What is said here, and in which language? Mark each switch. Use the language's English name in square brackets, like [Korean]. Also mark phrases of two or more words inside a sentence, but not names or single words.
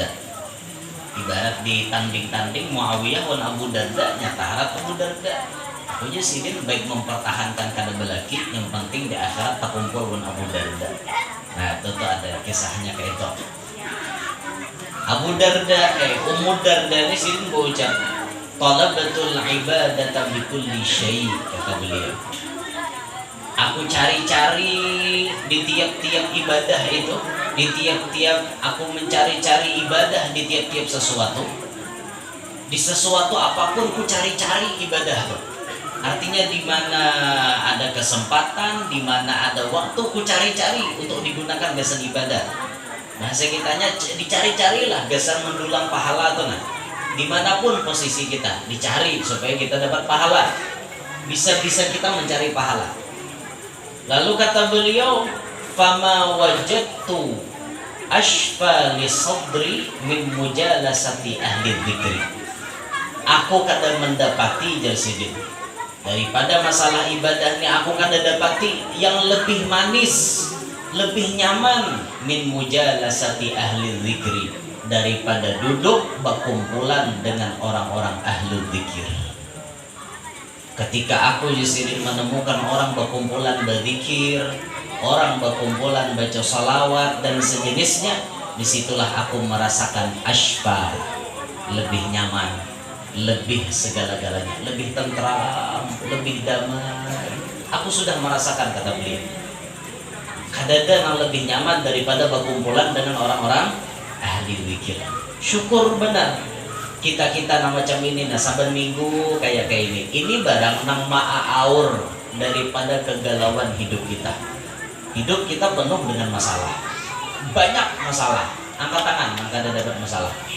[Banjar] Ibarat ditanding-tanding Muawiyah wan Abu Darda, nyata harap Abu Darda. Aku aja Sidin baik mempertahankan kada belaki, yang penting di akhirat tak kumpul wan Abu Darda. Nah itu tuh ada kisahnya kayak itu. Ummu Darda ini Sidin berucap, [Arabic] طلبت العبادة بكل شيء, [Banjar] kata beliau. [Indonesian] Aku cari-cari di tiap-tiap ibadah itu, di tiap-tiap aku mencari-cari ibadah di tiap-tiap sesuatu. Di sesuatu apapun ku cari-cari ibadah tuh. Artinya di mana ada kesempatan, di mana ada waktu ku cari-cari untuk digunakan gasan ibadah. [Banjar] Nah, kitanya dicari-carilah gasan mendulang pahala tuh nah. [Indonesian] Dimanapun posisi kita dicari supaya kita dapat pahala. Bisa-bisa kita mencari pahala. Lalu kata beliau, [Arabic] فما وجدت أصفى لصدري من مجالسة أهل الذكر. [Indonesian] Aku kada mendapati Sidin daripada masalah ibadah ini, aku kada dapati yang lebih manis, lebih nyaman [Arabic] من مجالسة أهل الذكر [Indonesian] daripada duduk berkumpulan dengan orang-orang ahli dzikir. Ketika aku Sidin menemukan orang berkumpulan berzikir, orang berkumpulan baca salawat dan sejenisnya, disitulah aku merasakan ashfa, lebih nyaman, lebih segala-galanya, lebih tentram, lebih damai. Aku sudah merasakan, kata beliau. Kadada yang lebih nyaman daripada berkumpulan dengan orang-orang ahli zikir. [Banjar] Syukur benar kita nang macam ini, nah saban minggu kayak ini. Ini barang nang ma'aur daripada kegalauan hidup kita. [Indonesian] Hidup kita penuh dengan masalah, banyak masalah. [Banjar] Angkat tangan, angkat ada dapat masalah.